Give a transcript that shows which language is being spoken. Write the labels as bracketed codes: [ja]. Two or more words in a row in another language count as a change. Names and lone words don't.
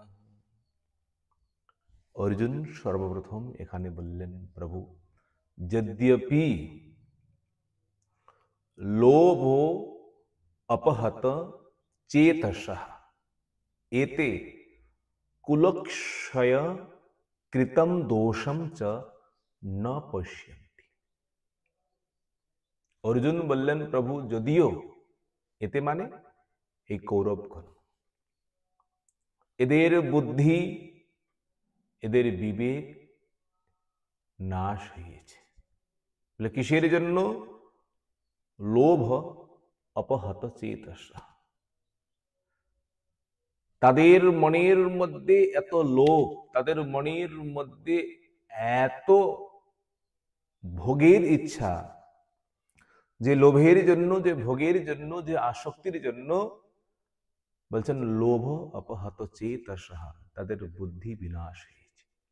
[bn] অর্জুন সর্বপ্রথম এখানে বললেন, প্রভু, [sa] यद्यपि लोभो अपहत चेतसः एते कुलक्षय कृतं दोषं च न पश्यन्ति। [bn] অর্জুন বললেন, প্রভু, যদিও, এতে মানে এই কৌরবগণ, এদের বুদ্ধি, এদের বিবেক নাশ হয়েছে। বলে কিসের জন্য? [sa] লোভ অপহত চেতসা, [bn] তাদের মনের মধ্যে এত লোভ, তাদের মনের মধ্যে এত ভোগের ইচ্ছা, যে লোভের জন্য, যে ভোগের জন্য, যে আসক্তির জন্য বলছেন [sa] লোভ অপহত চেতসা, [bn] তাদের বুদ্ধি বিনাশ হয়েছে।